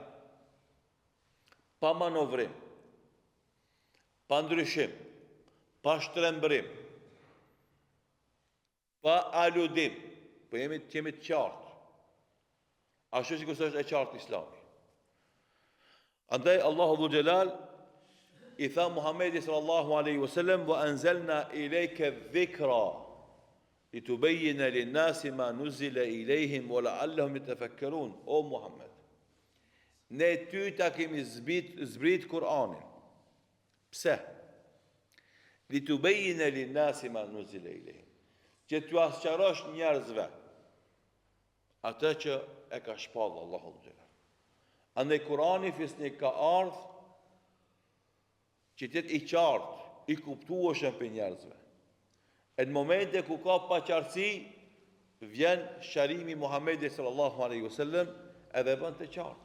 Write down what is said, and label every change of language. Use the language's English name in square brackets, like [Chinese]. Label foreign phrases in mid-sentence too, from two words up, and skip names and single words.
[Albanian] Pa manovrim, pa ndryshim, pa shtrembrim, pa aludim, po jemi të qartë. Ashtu sikur është e qartë Islami. Andaj Allahu Dhul Jalal i tha Muhamedit [Arabic] صلى الله عليه وسلم وأنزلنا إليك الذكر لتبين للناس ما نزل إليهم ولعلهم يتفكرون. [Albanian] O Muhammed, ne ty ta kemi zbrit Kur'anin. Pse? [Arabic] لتبين للناس ما نزل إليهم. [Albanian] Që t'u asqarosh njerëzve atë që e ka shpallë Allahu Dhul Jalal. Andaj Kurani fisni ka ardhë që tjetë i qartë, i kuptueshëm për njerëzve. E në momente ku ka paqartësi, vjen sharimi Muhamedit [Arabic] صلى الله عليه وسلم [Albanian] edhe bën të qartë.